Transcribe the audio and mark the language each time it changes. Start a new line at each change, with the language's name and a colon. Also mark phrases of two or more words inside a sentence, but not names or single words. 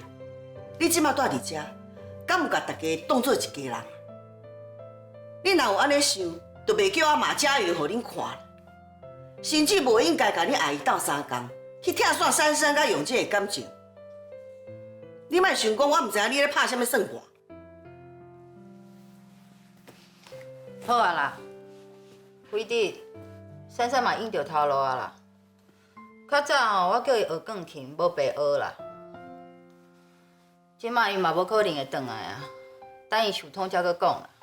Min Nan Chinese: 你即马带伫遮，敢有甲大家当做一家人？你若有安尼想，就袂叫我骂佳云互恁看啦。甚至无应该甲恁阿姨斗相共，去拆散珊珊甲永健的感情。你莫想讲，我毋知影你咧拍啥物算盘。好啊啦，辉弟，珊珊嘛应着头路啊啦。较早吼，我叫伊学钢琴，无白学啦。即摆伊嘛无可能会转来啊，等伊想通才搁讲啦。